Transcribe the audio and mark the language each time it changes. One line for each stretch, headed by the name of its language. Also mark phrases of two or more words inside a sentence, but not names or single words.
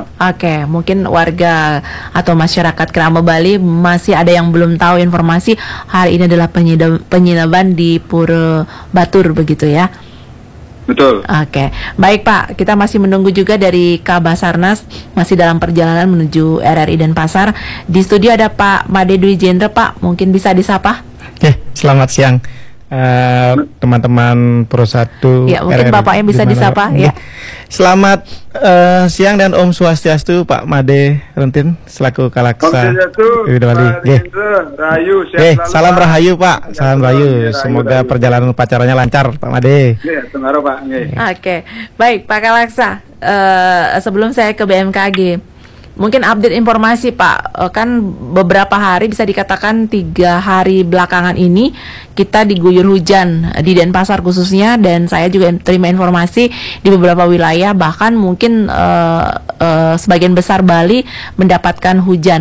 Indonesian: Oke, mungkin warga atau masyarakat Kerama Bali masih ada yang belum tahu informasi hari ini adalah penyinaban di Pura Batur begitu ya. Betul. Oke, baik Pak, kita masih menunggu juga dari Kabasarnas, masih dalam perjalanan menuju RRI Denpasar. Di studio ada Pak Made Dwi Jendra. Pak, mungkin bisa disapa? Oke, selamat siang teman-teman Pro 1 ya, mungkin RRI. Bapaknya bisa disapa ya. Selamat siang dan
Balinese: Om Swastiastu
Indonesian: Pak Made Rentin selaku Kalaksa Bali. Rahayu, salam rahayu Pak, salam rahayu. Semoga perjalanan upacaranya lancar Pak Made. Pak. Oke, baik Pak Kalaksa. Sebelum saya ke BMKG, mungkin update informasi Pak. Kan beberapa hari, bisa dikatakan 3 hari belakangan ini kita diguyur hujan di Denpasar khususnya, dan saya juga terima informasi di beberapa wilayah, bahkan mungkin sebagian besar Bali mendapatkan hujan.